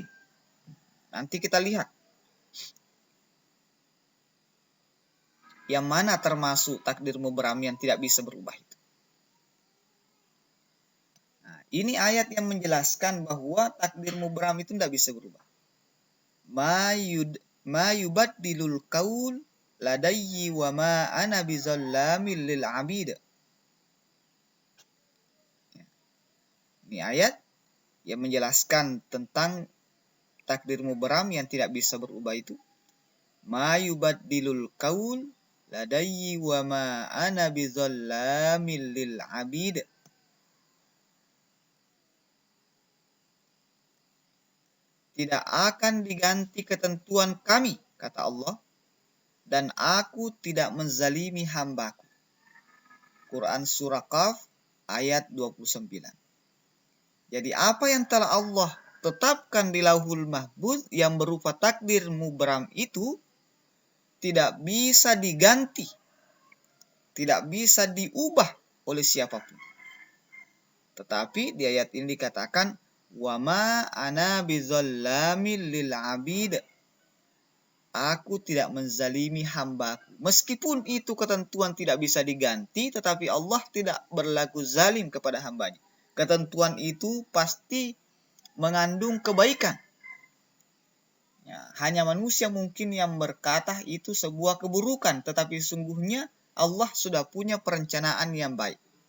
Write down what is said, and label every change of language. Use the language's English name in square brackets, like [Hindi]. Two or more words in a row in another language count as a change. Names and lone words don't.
[Indonesian] Nanti kita lihat. Yang mana termasuk takdir mubram yang tidak bisa berubah itu. Nah, ini ayat yang menjelaskan bahwa takdir mubram itu tidak bisa berubah. [Arabic] ما يبدل القول لدي وما أنا بظلام للعبيد. [Indonesian] Ini ayat yang menjelaskan tentang takdir mubram yang tidak bisa berubah itu. [Arabic] ما يبدل القول لدي وما أنا بظلام للعبيد. [Indonesian] Tidak akan diganti ketentuan kami, kata Allah, dan aku tidak menzalimi hambaku. Quran Surah Qaf ayat 29. Jadi apa yang telah Allah tetapkan di Lauhul Mahfuz yang berupa takdir mubram itu tidak bisa diganti, tidak bisa diubah oleh siapapun. Tetapi di ayat ini dikatakan [Arabic] وما أنا بظلام للعبيد. [Indonesian] Aku tidak menzalimi hambaku. Meskipun itu ketentuan tidak bisa diganti, tetapi Allah tidak berlaku zalim kepada hambanya. Ketentuan itu pasti mengandung kebaikan. Ya, hanya manusia mungkin yang berkata itu sebuah keburukan, tetapi sungguhnya Allah sudah punya perencanaan yang baik.